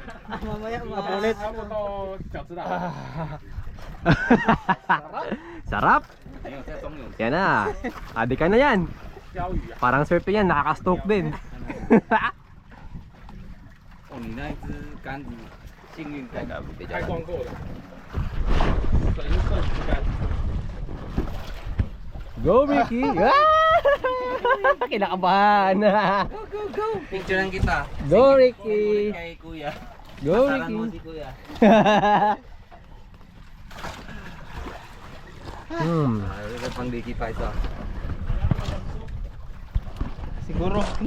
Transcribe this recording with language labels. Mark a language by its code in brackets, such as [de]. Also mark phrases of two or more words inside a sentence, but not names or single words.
[tl] Mamaya Ulit. Sarap. Yan na. Adi ka na yan. Parang surf yan, nakaka-stroke din. [zh] 哦，你那一只杆子幸运杆，开光过了。 [tl] Go, Ricky! Ah! Kinakabahan. Picturean kita. Go, Ricky! Kay Kuya. Go, Pasaran mo Ricky! si Kuya. Ito pang Ricky pa ito. Siguro.